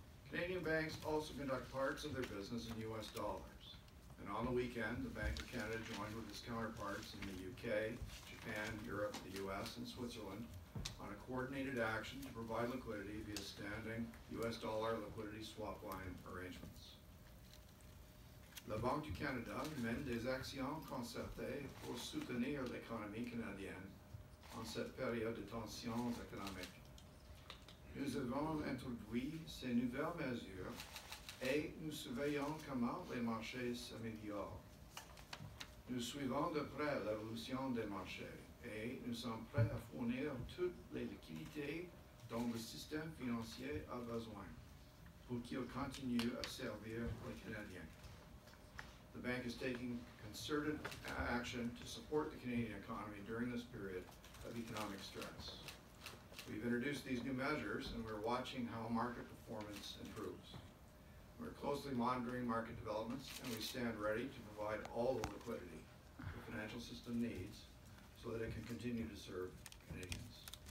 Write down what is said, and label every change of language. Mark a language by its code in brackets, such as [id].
[en] Canadian banks also conduct parts of their business in US dollars. And on the weekend, the Bank of Canada joined with its counterparts in the UK, Japan, Europe, the US, and Switzerland on a coordinated action to provide liquidity via standing US dollar liquidity swap line arrangements. [fr] La Banque du Canada mène des actions concertées pour soutenir l'économie canadienne en cette période de tensions économiques. Nous avons introduit ces nouvelles mesures et nous surveillons comment les marchés s'améliorent. Nous suivons de près l'évolution des marchés et nous sommes prêts à fournir toutes les liquidités dont le système financier a besoin pour qu'il continue à servir les Canadiens. [en] The bank is taking concerted action to support the Canadian economy during this period of economic stress. We've introduced these new measures and we're watching how market performance improves. We're closely monitoring market developments and we stand ready to provide all the liquidity the financial system needs so that it can continue to serve Canadians.